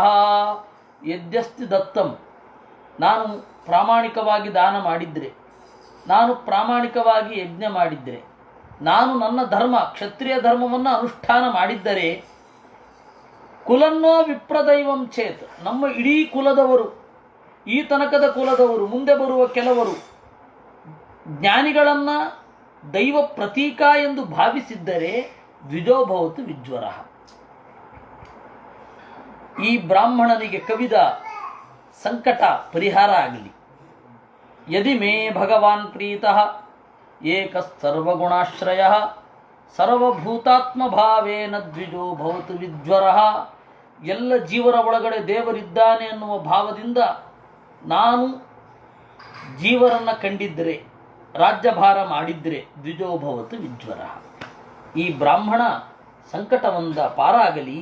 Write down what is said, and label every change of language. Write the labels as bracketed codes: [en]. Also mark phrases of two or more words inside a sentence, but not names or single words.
[sa] ಯದ್ಯಸ್ತಿ ದತ್ತಂ, [kn] ನಾನು ಪ್ರಾಮಾಣಿಕವಾಗಿ ದಾನ ಮಾಡಿದ್ರೆ, ನಾನು ಪ್ರಾಮಾಣಿಕವಾಗಿ ಯಜ್ಞ ಮಾಡಿದ್ದರೆ, ನಾನು ನನ್ನ ಧರ್ಮ ಕ್ಷತ್ರಿಯ ಧರ್ಮವನ್ನು ಅನುಷ್ಠಾನ ಮಾಡಿದ್ದರೆ, [sa] ಕುಲನ್ನೋ ವಿಪ್ರದೈವಂ ಚೇತ್, [kn] ನಮ್ಮ ಇಡೀ ಕುಲದವರು, ಈ ತನಕದ ಕುಲದವರು, ಮುಂದೆ ಬರುವ ಕೆಲವರು ಜ್ಞಾನಿಗಳನ್ನು ದೈವ ಪ್ರತೀಕ ಎಂದು ಭಾವಿಸಿದ್ದರೆ [sa] ದ್ವಿಜೋಭವತು ವಿಜ್ವರ. [kn] ಈ ಬ್ರಾಹ್ಮಣನಿಗೆ ಕವಿದ ಸಂಕಟ ಪರಿಹಾರ ಆಗಲಿ. [sa] ಯದಿ ಮೇ ಭಗವಾನ್ ಪ್ರೀತಃ ಏಕಃ ಸರ್ವಗುಣಾಶ್ರಯಃ ಸರ್ವಭೂತಾತ್ಮ ಭಾವೇನ ದ್ವಿಜೋ ಭವತು ವಿಜ್ವರಃ. [kn] ಎಲ್ಲ ಜೀವರ ಒಳಗಡೆ ದೇವರಿದ್ದಾನೆ ಅನ್ನುವ ಭಾವದಿಂದ ನಾನು ಜೀವರನ್ನು ಕಂಡಿದ್ದರೆ, ರಾಜ್ಯಭಾರ ಮಾಡಿದ್ದರೆ [sa] ದ್ವಿಜೋ ಭವತು ವಿಜ್ವರಃ. [kn] ಈ ಬ್ರಾಹ್ಮಣ ಸಂಕಟವಂದ ಪಾರಾಗಲಿ.